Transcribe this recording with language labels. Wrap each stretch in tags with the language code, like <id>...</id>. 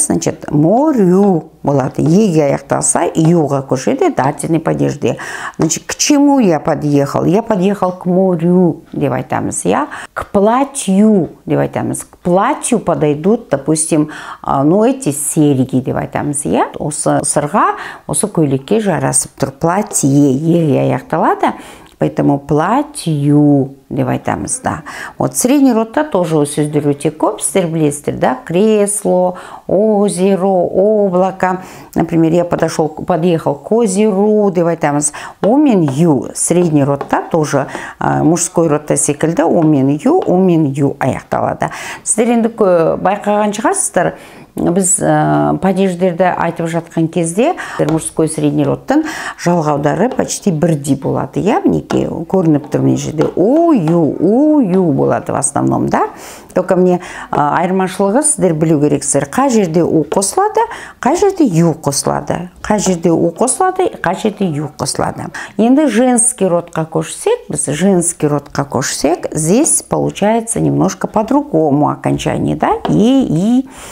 <kk>Значит, морю болады. Еге аяқталса, юға көшеді, дательный падежде.</kk> <ru>Значит, к чему я подъехал? Я подъехал к морю</ru> <kk>деп айтамыз,</kk> <ru>я. К платью</ru> <kk>деп айтамыз.</kk> <ru>К платью подойдут, допустим, ну, эти серьги деп айтамыз, я.</ru> <kk>Осы сырға, осы көйлекке жарасып тұр. Платье, еге аяқталады. Поэтому платью деп айтамыз, да. Вот средний родта тоже сөздер өте көп, сіздер білесіздер, да.</kk> <ru>Кресло, озеро, облако. Например, я подъехал к озеру</ru> <kk>деп айтамыз. У мен ю. Средний родта тоже мужской родта секілді. У мен ю аяқталады. Сіздер енді байқаған шығарсыздар. Біз падеждерді айтып жатқан кезде мужской средний родтың жалғаудары почти бірдей болады. Я мінеке көрініп тұр мен жерде у ю болады в основном, да. Только мне айырмашылығы сіздер білу керексіздер. Қай жерде у қосылады, қай жерде ю қосылады. Қай жерде у қосылады, қай жерде ю қосылады. Енді женский родқа көшсек, біз женский родқа көшсек,</kk> <ru>здесь получается немножко по-другому окончание,</ru> <kk>да, и.</kk>